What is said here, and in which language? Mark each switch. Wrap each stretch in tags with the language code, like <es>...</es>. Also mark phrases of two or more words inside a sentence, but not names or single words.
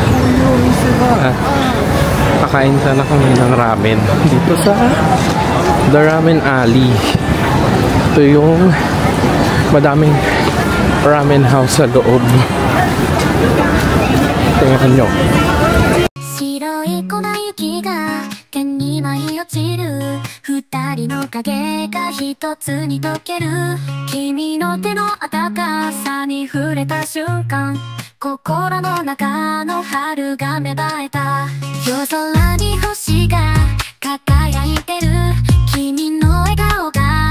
<tl>Kakain sana kami ng ramen dito sa The Ramen Alley. Ito yung madaming ramen house sa loob. Tingnan nyo.</tl> <ja>白い粉雪が天に舞い落ちる二人の影が一つに溶ける君の手の温かさに触れた瞬間心の中の春が芽生えた夜空に星が輝いてる君の笑顔が</ja>